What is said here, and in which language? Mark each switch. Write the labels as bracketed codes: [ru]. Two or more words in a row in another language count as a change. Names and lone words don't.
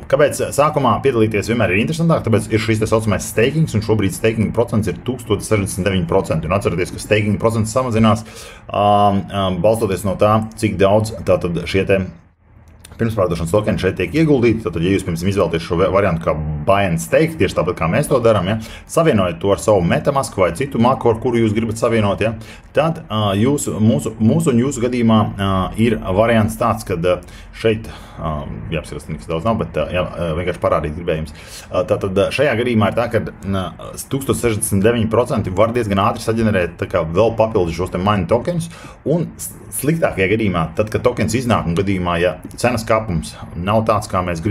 [lv] Kāpēc sākumā piedalīties vienmēr ir interesantāk? Tāpēc ir šīs te saucamais stakings, un šobrīd staking procents ir 1069%. Un atcerieties, ka staking procents samazinās, balstoties no tā, cik daudz tātad šie te pirmspārdošanas tokeni šeit tiek ieguldīti. Tātad, ja jūs pirms izvēlaties šo variantu kā [en] buy and stake, [lv] tieši tāpat kā mēs to darām, ja, savienojat to ar savu MetaMask vai citu maku, ar kuru jūs gribat savienot, ja, tad mūsu un jūsu gadījumā ir variants tāds, kad šeit, jāapskatās, nekas daudz nav, bet vienkārši parādīt gribējums. Tātad šajā gadījumā ir tā, ka 1069% var diezgan ātri saģenerēt tā kā vēl papildus šos te mine tokenus, un sliktākajā gadījumā, tad, kad tokens iznāk un gadījumā, ja cenas kāpums nav tāds, kā mēs